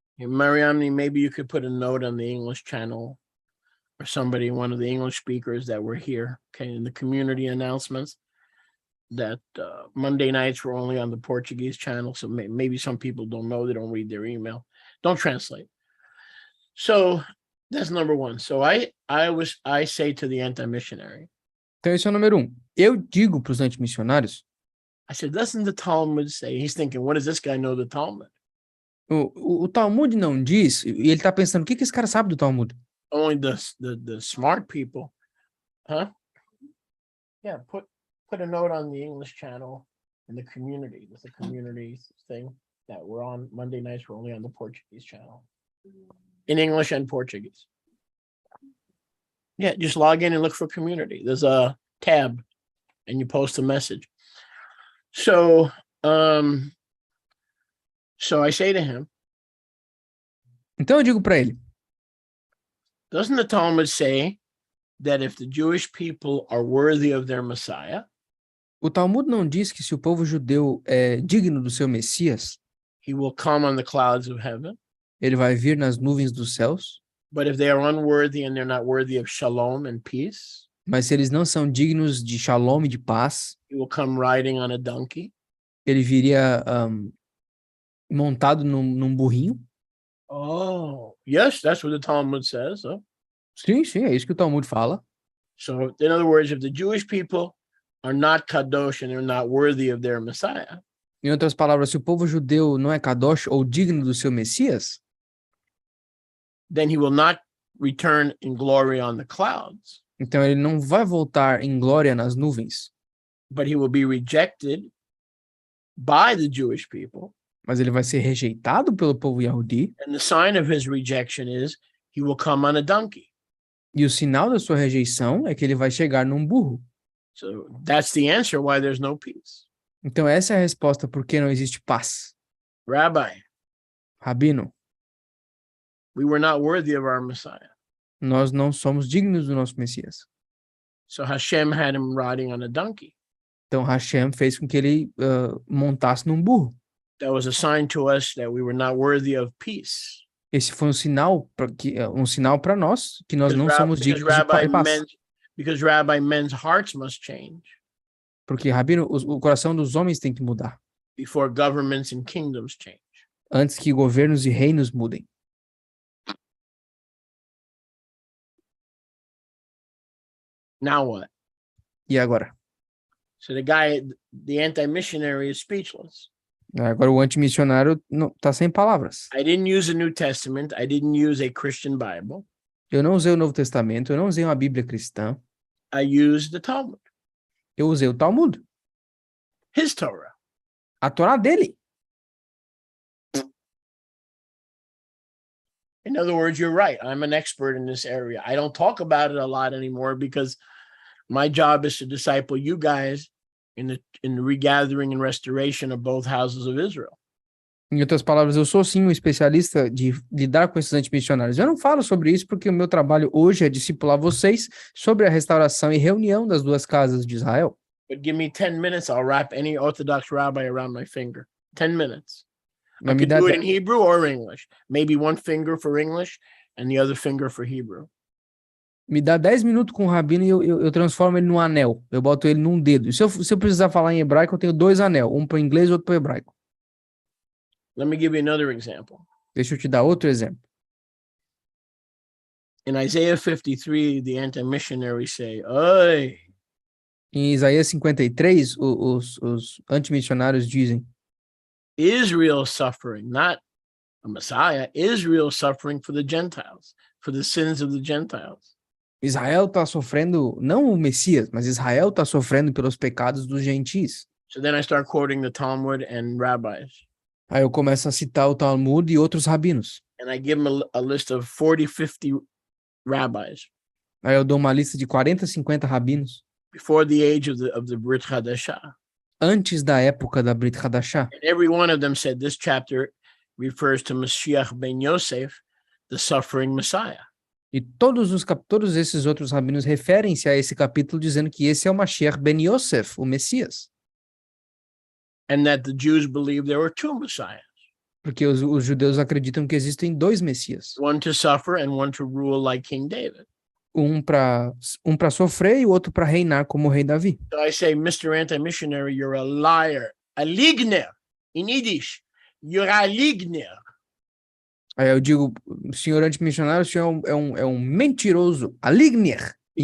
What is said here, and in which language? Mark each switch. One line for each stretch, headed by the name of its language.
English: Mariamne, maybe you could put a note on the English channel or somebody, one of the English speakers that were here, okay, in the community announcements, that Monday nights were only on the Portuguese channel, so maybe some people don't know, they don't read their email, don't translate. So that's number one. So I say to the anti-missionary.
Portuguese: Então esse é o número 1. Eu digo para os antimissionários.
English: I said, doesn't the Talmud say? He's thinking, what does this guy know the Talmud?
Portuguese: O Talmud não diz, e ele está pensando, o que esse cara sabe do Talmud?
English: Only the smart people, huh? Yeah, put a note on the English channel in the community. There's a community thing that we're on Monday nights. We're only on the Portuguese channel. In English and Portuguese. Yeah, just log in and look for community. There's a tab and you post a message. So I say to him,
Portuguese: então eu digo para ele,
English: doesn't the Talmud say that if the Jewish people are worthy of their Messiah,
Portuguese: o Talmud não diz que se o povo judeu é digno do seu Messias,
English: he will come on the clouds of heaven?
Portuguese: Ele vai vir nas nuvens dos céus.
English: But if they are unworthy and they're not worthy of shalom and peace,
Portuguese: mas se eles não são dignos de shalom e de paz,
English: he will come riding on a donkey.
Portuguese: Ele viria montado num burrinho.
English: Oh, yes, that's what the Talmud says. Oh.
Portuguese: Sim, sim, é isso que o Talmud fala.
English: So, in other words, if the Jewish people are not kadosh and they're not worthy of their Messiah,
Portuguese: Em outras palavras, se o povo judeu não é kadosh ou digno do seu Messias,
English: then he will not return in glory on the clouds,
Portuguese: então ele não vai voltar em glória nas nuvens,
English: but he will be rejected by the Jewish people.
Portuguese: mas ele vai ser rejeitado pelo povo Yahudi,
English: And the sign of his rejection is he will come on a donkey.
Portuguese: e o sinal da sua rejeição é que ele vai chegar num burro.
English: So that's the answer why there's no peace.
Portuguese: Então essa é a resposta por que não existe paz.
English: Rabbi,
Portuguese: Rabino,
English: we were not worthy of our Messiah.
Portuguese: nós não somos dignos do nosso Messias.
English: So Hashem had him riding on a donkey.
Portuguese: Então Hashem fez com que ele montasse num burro.
English: That was a sign to us that we were not worthy of peace.
Portuguese: Esse foi um sinal para nós que nós não somos dignos de paz.
English: Because Rabbi, men's hearts must change
Portuguese: Porque, Rabino, o coração dos homens tem que mudar
English: before governments and kingdoms change.
Portuguese: antes que governos e reinos mudem.
English: Now what?
Portuguese: E agora?
English: So the anti-missionary is speechless.
Portuguese: Agora o antimissionário está sem palavras.
English: I didn't use the New Testament. I didn't use a Christian Bible.
Portuguese: Eu não usei o Novo Testamento, eu não usei uma Bíblia cristã.
English: I used the Talmud,
Portuguese: Eu usei o Talmud,
English: his Torah.
Portuguese: a Torá dele.
English: In other words, you're right. I'm an expert in this area. I don't talk about it a lot anymore because my job is to disciple you guys in the regathering and restoration of both houses of Israel.
Portuguese: Em outras palavras, eu sou sim um especialista de lidar com esses antimissionários. Eu não falo sobre isso porque o meu trabalho hoje é discipular vocês sobre a restauração e reunião das duas casas de Israel.
English: But give me 10 minutes, I'll wrap any Orthodox rabbi around my finger. 10 minutes. I
Portuguese: Mas me
English: could
Portuguese: dá
English: do it in Hebrew or English. Maybe one finger for English and the other finger for Hebrew.
Portuguese: Me dá 10 minutos com o Rabino e eu transformo ele num anel. Eu boto ele num dedo. E se eu precisar falar em hebraico, eu tenho 2 anel. Um para inglês e outro para hebraico.
English: Let me give you another example.
Portuguese: Deixa eu te dar outro exemplo.
English: In Isaiah 53, the anti-missionaries say, "Oi,
Portuguese: Em Isaías 53, os antimissionários dizem:
English: Israel suffering, not a Messiah, Israel suffering for the Gentiles, for the sins of the Gentiles."
Portuguese: Israel está sofrendo, não o Messias, mas Israel está sofrendo pelos pecados dos gentis.
English: So then I start quoting the Talmud and rabbis.
Portuguese: Aí eu começo a citar o Talmud e outros rabinos.
English: And I give them a list of 40, 50 rabbis
Portuguese: Aí eu dou uma lista de 40, 50 rabinos
English: before the age of the Brit Hadashah.
Portuguese: antes da época da Brit Hadashah.
English: And every one of them said this chapter refers to Mashiach ben Yosef, the suffering Messiah.
Portuguese: E todos esses outros rabinos referem-se a esse capítulo dizendo que esse é o Mashiach ben Yosef, o Messias.
English: And that the Jews believed there were 2 Messiahs,
Portuguese: Porque os judeus acreditam que existem 2 Messias.
English: one to suffer and one to rule like King David.
Portuguese: Um para sofrer e o outro para reinar como o rei Davi.
English: So I say, Mr. Anti-Missionary, you're a liar, a ligner. In Yiddish, you're a ligner.
Portuguese: Aí eu digo, senhor antimissionário, o senhor é um mentiroso, a ligner, em